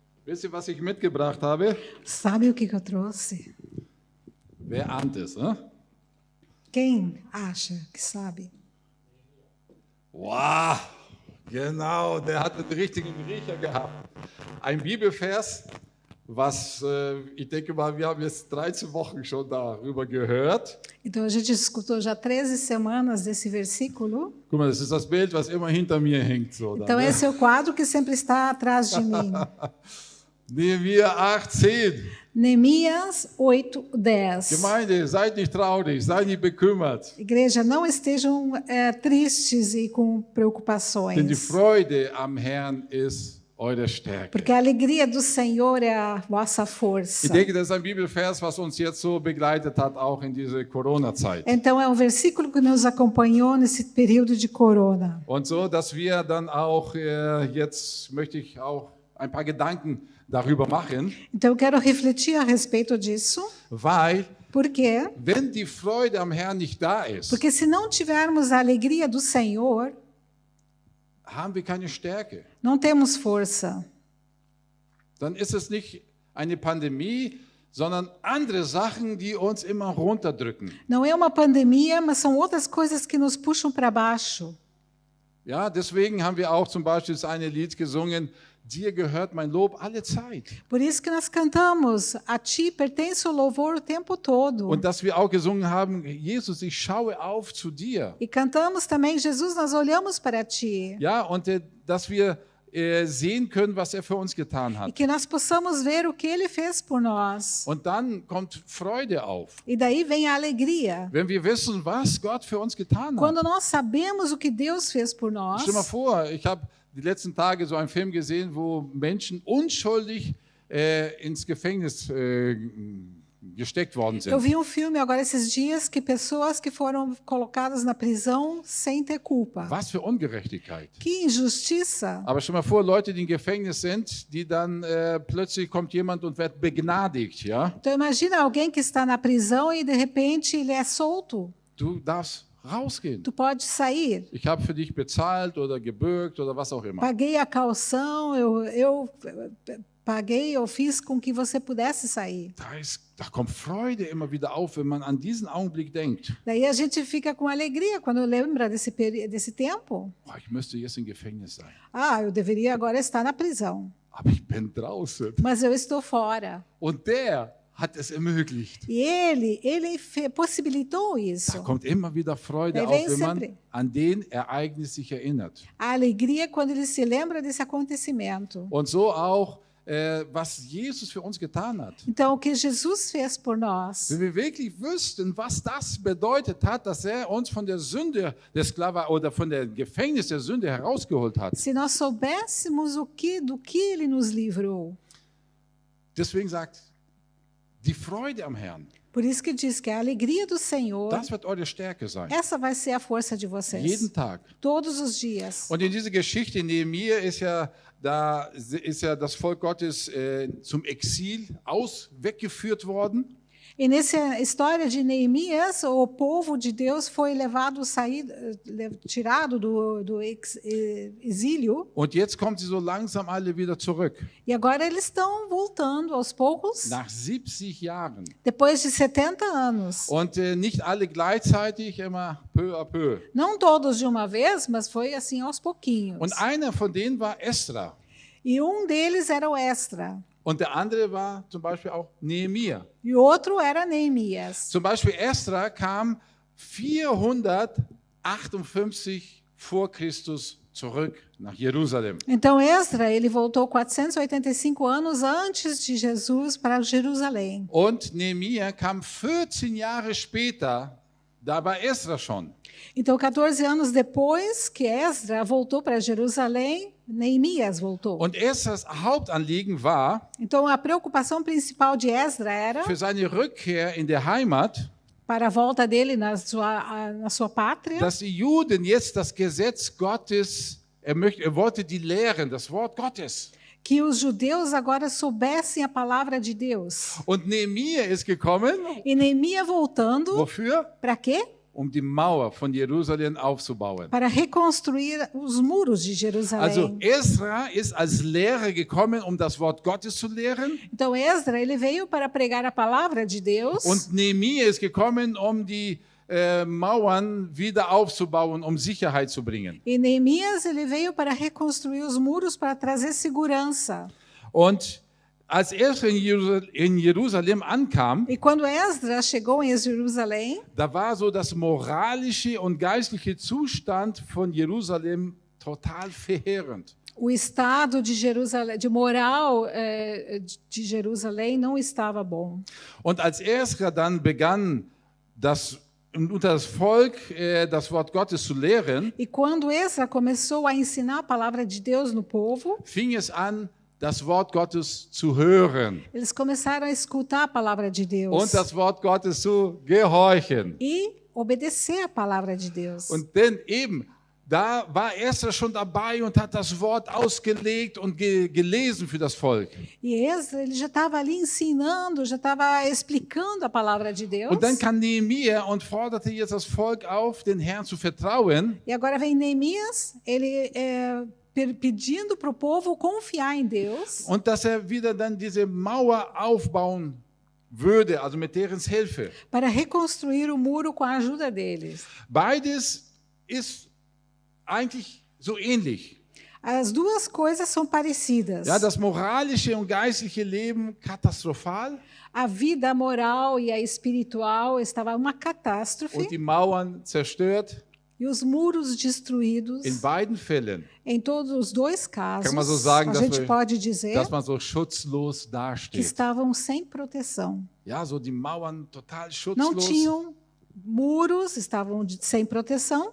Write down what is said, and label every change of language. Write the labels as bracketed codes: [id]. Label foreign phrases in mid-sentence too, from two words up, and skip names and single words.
[de] Wisst ihr, was ich mitgebracht habe? [pt] Sabe o que eu trouxe? [de] Wer ahnt es? Ne? [pt] Quem acha que sabe? [de] Wow, genau, der hat den richtigen Riecher gehabt. Ein Bibelvers, was ich denke mal, wir haben jetzt 13 Wochen schon darüber gehört. [pt] Então a gente escutou já 13 semanas desse versículo. [de] Guck mal, das ist das Bild, was immer hinter mir hängt. So, [pt] Então [de] da, ne? [pt] esse é o quadro que sempre está atrás de mim. [de] Nehemiah 8:10. [pt] Neemias 8:10. [de] Gemeinde, seid nicht traurig, seid nicht bekümmert. [pt] Igreja, não estejam tristes e com [de] Denn die [pt] preocupações, [de] Freude am Herrn ist eure Stärke. [pt] porque a alegria do Senhor é a vossa força. [de] Ich denke, das ist ein Bibelvers, was uns jetzt so begleitet hat, auch in diese Corona-Zeit. [pt] Então é um versículo que nos acompanhou nesse período de corona. [de] Und so, dass wir dann auch, jetzt möchte ich auch ein paar Gedanken darüber machen, [pt] Então eu quero refletir a respeito disso, [de] weil [pt] porque [de] wenn die Freude am Herrn nicht da ist, [pt] porque se não tivermos a alegria do Senhor, [de] haben wir keine Stärke. [pt] não temos força. [de] Dann ist es nicht eine Pandemie, sondern andere Sachen, die uns immer runterdrücken. [pt] Não é uma pandemia, mas são outras coisas que nos puxam para baixo. [de] Ja, deswegen haben wir auch zum Beispiel das eine Lied gesungen, dir gehört mein Lob alle Zeit. [pt] Por isso que nós cantamos, a ti pertence o louvor o tempo todo. [de] Und dass wir auch gesungen haben, Jesus, ich schaue auf zu dir. [pt] E cantamos também, Jesus, nós olhamos para ti. [de] Ja, und dass wir sehen können, was er für uns getan [pt] E [de] hat. [pt] que nós possamos ver o que ele fez por nós. [de] Und dann kommt Freude auf. [pt] E daí vem a alegria. [de] Wenn wir wissen, was Gott für uns getan hat. [pt] Quando nós sabemos o que Deus fez por nós. [de] Stell mal vor, ich habe die letzten Tage so einen Film gesehen, wo Menschen unschuldig ins Gefängnis gesteckt worden [pt] Eu [de] sind. [pt] vi um filme agora esses dias que pessoas que foram colocadas na prisão sem ter culpa. [de] Was für Ungerechtigkeit. [pt] Que injustiça! [de] Aber stell mal vor, Leute, die im Gefängnis sind, die dann plötzlich kommt jemand und wird begnadigt, ja? [pt] Então imagina alguém que está na prisão e de repente ele é solto. [de] Du darfst rausgehen. [pt] Tu pode sair. [de] Ich habe für dich bezahlt oder gebürgt oder was auch immer. [pt] Paguei a caução, eu paguei, eu fiz com que você pudesse sair. [de] Da kommt Freude immer wieder auf, wenn man an diesen Augenblick denkt. [pt] Daí a gente fica com alegria quando lembra desse tempo. [de] Oh, ich müsste jetzt im Gefängnis sein. [pt] Ah, eu deveria agora estar na prisão, [de] Aber ich bin draußen. [pt] mas eu estou fora. [de] Und der hat es ermöglicht. [pt] E ele possibilitou [de] Da [pt] isso. [de] kommt immer wieder Freude [pt] Daí [de] auf, [pt] vem [de] wenn man [pt] sempre [de] an den Ereignis sich erinnert. [pt] a alegria quando ele se lembra desse acontecimento. [de] Und so auch, was Jesus für uns getan hat. [pt] Então, o que Jesus fez por nós, [de] Wenn wir wirklich wüssten, was das bedeutet hat, dass er uns von der Sünde der Sklave oder von der Gefängnis der Sünde herausgeholt hat. [pt] se nós soubéssemos do que ele nos livrou. [de] Deswegen sagt, die Freude am Herrn, [pt] Por isso que diz que a alegria do Senhor, [de] das wird eure Stärke sein. [pt] essa vai ser a força de vocês. [de] Jeden Tag. [pt] Todos os dias. [de] Und in dieser Geschichte in Nehemia ist ja das Volk Gottes zum Exil weggeführt worden. [pt] E nessa história de Neemias, o povo de Deus foi tirado do exílio. [de] Und jetzt kommen sie so langsam alle wieder zurück. [pt] E agora eles estão voltando aos poucos, [de] Nach 70 Jahren. [pt] depois de 70 anos. [de] Und nicht alle gleichzeitig, immer [fr] peu à peu. [pt] Não todos de uma vez, mas foi assim aos pouquinhos. [de] Und einer von denen war Esra. [pt] E um deles era o Esdra. [de] Und der andere war zum Beispiel auch Nehemia. [pt] E o outro era Neemias. [de] Zum Beispiel Esra kam 458 vor Christus zurück nach Jerusalem. [pt] Então Esdra, ele voltou 485 anos antes de Jesus para Jerusalém. [de] Und Nehemia kam 14 Jahre später, da war Esra schon. [pt] Então 14 anos depois que Esdra voltou para Jerusalém, Neemias voltou. [de] Und Esras Hauptanliegen war, [pt] Então a preocupação principal de Esdra era [de] für seine Rückkehr in der Heimat, [pt] para a volta dele na sua pátria, [de] dass die Juden jetzt das Gesetz Gottes, er wollte die lehren, das Wort Gottes. [pt] que os judeus agora soubessem a palavra de Deus. [de] Und Nehemia ist gekommen, [pt] E Neemias voltando, [de] wofür? [pt] para quê? [de] um die Mauer von Jerusalem aufzubauen. [pt] para reconstruir os muros de [de] Also [pt] Jerusalém. [de] Esra ist als Lehrer gekommen, um das Wort Gottes zu lehren. [pt] Então Esdra, ele veio para pregar a palavra de Deus. [de] Und Nehemia ist gekommen, um die Mauern wieder aufzubauen, um Sicherheit zu bringen. [pt] E Neemias, ele veio para reconstruir os muros, para trazer segurança. [de] Und als Esra in Jerusalem ankam, [pt] E quando Esdras chegou em Jerusalém, [de] da war so das moralische und geistliche Zustand von Jerusalem total verheerend. [pt] o estado de Jerusalém, de moral de Jerusalém não estava bom. [de] Und als Esra dann begann, unter das Volk das Wort Gottes zu lehren, [pt] E quando Esdras começou a ensinar a palavra de Deus no povo, [de] fing es an, das Wort Gottes zu hören [pt] eles começaram a escutar a palavra de Deus [de] und das Wort Gottes zu gehorchen. [pt] e obedecer a palavra de Deus. [de] Und denn eben, da war Esra schon dabei und hat das Wort ausgelegt und gelesen für das Volk. [pt] E Esdras, ele já estava ali ensinando, já estava explicando a palavra de Deus. [de] Und dann kam Nehemia und forderte jetzt das Volk auf, den Herrn zu vertrauen. [pt] E agora vem Neemias, ele pedindo para o povo confiar em Deus [de] Und dass wieder dann diese Mauer aufbauen würde, also mit deren Hilfe. [pt] para reconstruir o muro com a ajuda deles. [de] Beides ist eigentlich so ähnlich. [pt] As duas coisas são parecidas. [de] Ja, das moralische und geistliche Leben katastrophal [pt] A vida moral e a espiritual estava uma catástrofe [de] und die Mauern zerstört. [pt] e os muros destruídos. [de] In beiden Fällen, [pt] Em todos os dois casos, [de] Kann man so sagen, [pt] a [de] dass [pt] gente [de] wir- [pt] pode dizer [de] dass man so schutzlos [pt] que [de] dasteht. [pt] estavam sem proteção. [de] Ja, so die Mauern total [pt] Não [de] schutzlos [pt] tinham muros, estavam sem proteção.